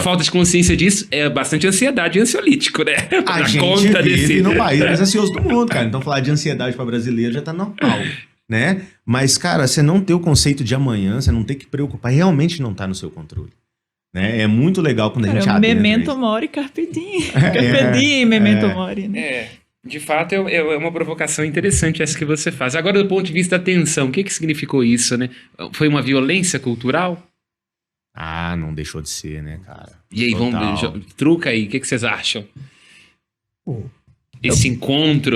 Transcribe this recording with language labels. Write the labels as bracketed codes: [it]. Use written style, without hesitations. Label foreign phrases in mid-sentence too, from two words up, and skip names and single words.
[pt] a falta de consciência disso é bastante ansiedade e ansiolítico, né? A gente vive no país mais ansioso do mundo, cara. Então falar de ansiedade para brasileiro já tá normal, né? Mas, cara, você não ter o conceito de amanhã, você não ter que preocupar, realmente não tá no seu controle. Né? É muito legal quando a gente adentra. [la] Memento mori, carpe diem. Carpe diem, memento mori, [pt] né? De fato, é uma provocação interessante essa que você faz. Agora, do ponto de vista da tensão, o que significou isso, né? Foi uma violência cultural? Ah, não deixou de ser, né, cara? E aí, truca aí, o que vocês acham? Bom, esse encontro...